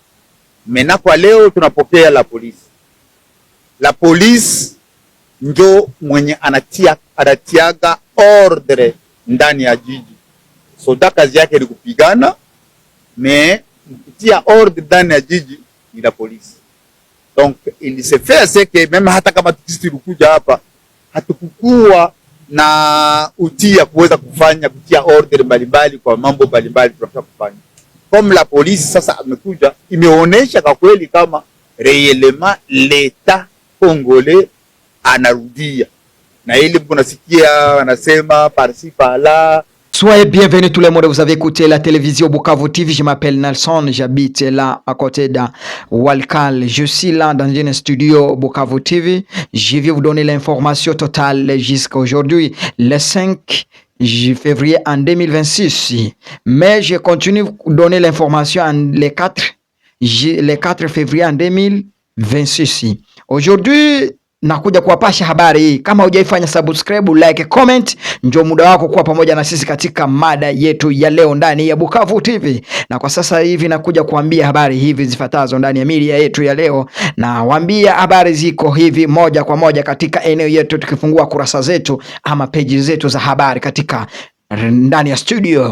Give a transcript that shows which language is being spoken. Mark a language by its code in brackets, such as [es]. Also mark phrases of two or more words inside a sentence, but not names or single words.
[sw] Mena kwa leo tunapokea la polisi. La polisi njo mwenye anatiaga ordre ndani ya jiji. Soda kazi yake ni kupigana, me kutia ordre ndani ya jiji ni la polisi. [fr] Donc il se fait c'est que même [sw] hata kama tukikuja hapa hatukukuwa na utia kuweza kutia ordre mbalimbali kwa mambo mbalimbali tunataka kufanya. Comme la polisi sasa amekuja, imeonesha kwa kweli kama [fr] réellement l'État congolais [sw] anarudia. Na ili mnasikia wanasema [fr] par-ci par-là. Soyez bienvenus tout le monde, vous avez écouté la télévision Bukavu TV, je m'appelle Nelson, j'habite là à côté de Walkal, je suis là dans un studio Bukavu TV, je vais vous donner l'information totale jusqu'à aujourd'hui, le 5 février en 2026, mais je continue de donner l'information le 4 février en 2026. Aujourd'hui, [sw] nakuja kuwapasha habari hii. Kama hujaifanya [en] subscribe, like, comment, [sw] njoo muda wako kuwa pamoja na sisi katika mada yetu ya leo ndani ya Bukavu TV. Na kwa sasa hivi nakuja kuambia habari hivi zifuatazo ndani ya media yetu ya leo, na waambia habari ziko hivi moja kwa moja katika eneo yetu, tukifungua kurasa zetu ama page zetu za habari katika ndani ya studio.